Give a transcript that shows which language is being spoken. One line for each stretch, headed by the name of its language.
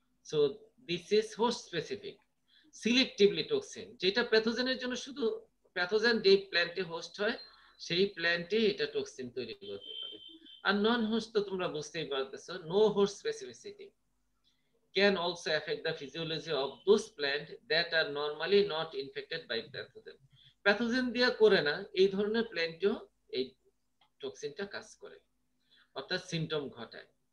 English: So this is host specific. Selectively toxin,
Bangla: যেটা প্যাথোজেনের জন্য শুধু প্যাথোজেন যে প্ল্যান্টে হোস্ট হয় সেই প্ল্যান্টে এটা টক্সিন তৈরি করতে পারে। আর নন হোস্ট তো তোমরা বুঝতেই পারতেছো,
English: No host specificity can also affect the physiology of those plants that are normally not infected by pathogen.
Bangla: Pathogen দিয়া করে না, এই ধরনের প্ল্যান্টেও এই টক্সিনটা কাজ করে, অর্থাৎ সিমটম ঘটায়।